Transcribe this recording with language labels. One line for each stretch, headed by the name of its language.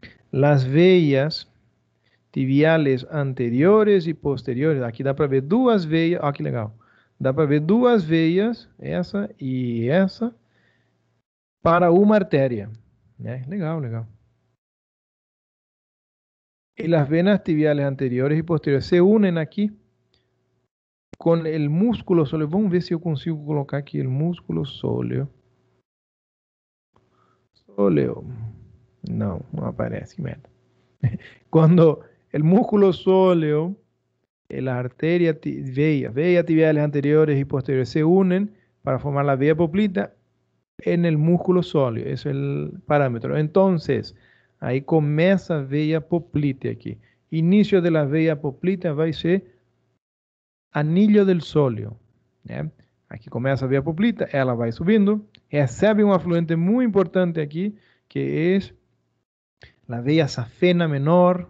Portuguese: As veias tibiales anteriores e posteriores, aqui dá para ver duas veias, ó que legal. Dá para ver duas veias, essa e essa, para uma artéria. Né? Legal, legal.
Spanish: Y las venas tibiales anteriores y posteriores se unen aquí con el músculo sóleo. Vamos ver si yo consigo colocar aquí el músculo sóleo. Sóleo. No, no aparece, merda. Cuando el músculo sóleo, la arteria, veia tibiales anteriores y posteriores se unen para formar la vea poplita en el músculo sóleo. Ese es el parámetro.
Portuguese: Entonces, aí começa a veia poplítea aqui. Início da veia poplítea vai ser anillo del sóleo. Né? Aqui começa a veia poplítea, ela vai subindo, recebe um afluente muito importante aqui, que é a veia safena menor.